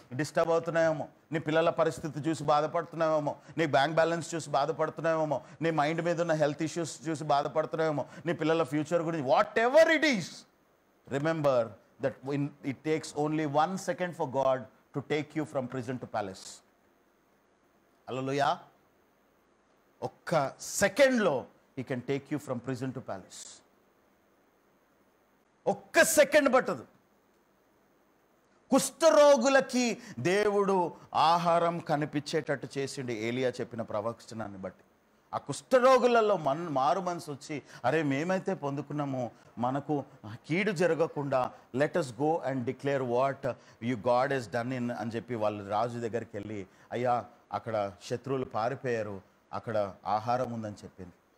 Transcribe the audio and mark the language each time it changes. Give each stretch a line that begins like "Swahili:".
Telugu: Disturb అవుతున్నాయేమో, నీ పిల్లల పరిస్థితి చూసి బాధపడుతున్నావేమో, నీ బ్యాంక్ బ్యాలెన్స్ చూసి బాధపడుతున్నావేమో, నీ మైండ్ మీద ఉన్న హెల్త్ ఇష్యూస్ చూసి బాధపడుతున్నావేమో, నీ పిల్లల ఫ్యూచర్ గురించి,
English: Whatever it is, remember that it takes only 1 second for God to take you from prison to palace. Hallelujah.
Telugu: ఒక్క సెకండ్లో
English: he can take you from prison to palace.
Telugu: ఒక్క second పట్టదు. కుష్ఠరోగులకి దేవుడు ఆహారం కనిపించేటట్టు చేసిండు ఏలియా చెప్పిన ప్రవచనాన్ని బట్టి. ఆ కుష్ఠరోగులలో మారు మనసు వచ్చి, అరే మేమైతే పొందుకున్నాము, మనకు కీడు జరగకుండా
English: let us go and declare what you God has done in
Telugu: అని చెప్పి వాళ్ళు రాజు దగ్గరికి వెళ్ళి, అయ్యా అక్కడ శత్రువులు పారిపోయారు, అక్కడ ఆహారం ఉందని చెప్పింది.